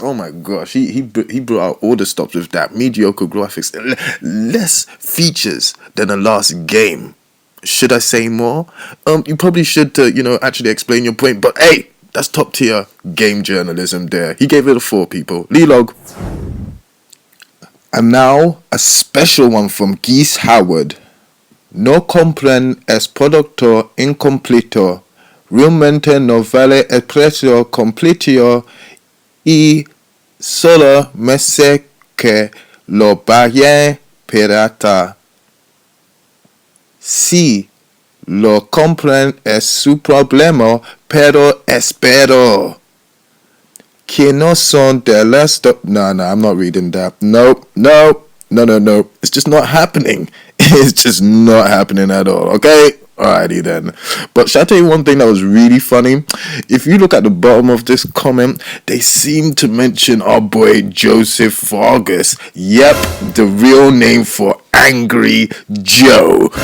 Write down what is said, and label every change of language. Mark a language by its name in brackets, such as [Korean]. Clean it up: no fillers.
[English] Oh my gosh, he brought out all the stops with that. Mediocre graphics, less features than the last game. Should I say more? You probably should actually explain your point. But hey, that's top tier game journalism there. He gave it a 4, people. Lilog. And now a special one from Geese Howard. [Spanish] No compren es producto incompleto. Realmente no vale el precio completo y solo me sé que lo pagué pirata. Si lo compren es su problema, pero espero que no son de las... [English] No, I'm not reading that. No. It's just not happening. It's just not happening at all, okay? Alrighty then. But shall I tell you one thing that was really funny? If you look at the bottom of this comment, they seem to mention our boy Joseph Vargas. Yep, the real name for Angry Joe.